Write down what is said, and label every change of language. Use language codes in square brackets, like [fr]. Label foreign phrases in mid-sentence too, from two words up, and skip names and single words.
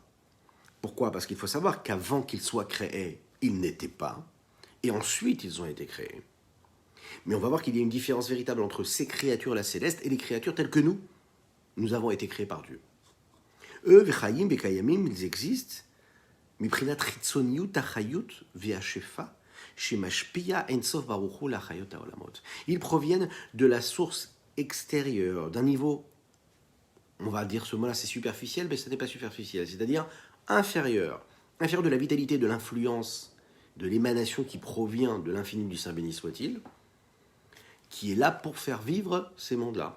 [fr] Pourquoi ? Parce qu'il faut savoir qu'avant qu'ils soient créés, ils n'étaient pas, et ensuite ils ont été créés. Mais on va voir qu'il y a une différence véritable entre ces créatures-là célestes et les créatures telles que nous avons été créés par Dieu. Eux, [he] וחיים וקיימים, [fr] ils existent, [he] מבחינת חיצוניות החיות והשפע, שמשפיע אין סוף ברוך הוא להחיות העולמות. [fr] Ils proviennent de la source extérieure, d'un niveau, on va dire ce mot-là, c'est superficiel, mais ce n'est pas superficiel, c'est-à-dire inférieur de la vitalité, de l'influence, de l'émanation qui provient de l'infini du Saint béni soit-il, qui est là pour faire vivre ces mondes-là.